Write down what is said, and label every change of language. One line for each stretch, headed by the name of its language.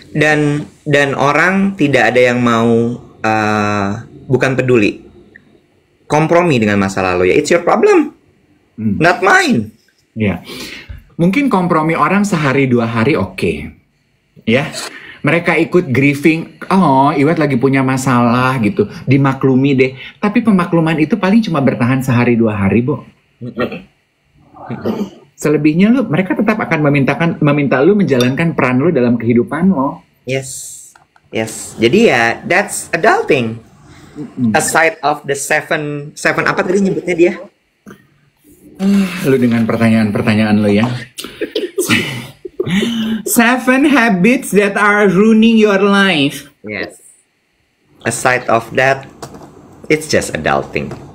Indonesian: Dan orang tidak ada yang mau bukan peduli kompromi dengan masalah lo ya.
English: It's your problem, not mine.
Indonesian: Ya, mungkin kompromi orang sehari 2 hari oke. Ya, mereka ikut grieving. Oh, Iwet lagi punya masalah gitu, dimaklumi deh. Tapi pemakluman itu paling cuma bertahan sehari 2 hari, Bo. Selebihnya mereka tetap akan meminta lu menjalankan peran lu dalam kehidupan lo.
English: Yes.
Indonesian: Jadi ya,
English: that's adulting. Aside of the seven
Indonesian: apa tadi nyebutnya dia? Lu dengan pertanyaan lo ya.
English: 7 habits that are ruining your life. Yes. Aside of that, it's just adulting.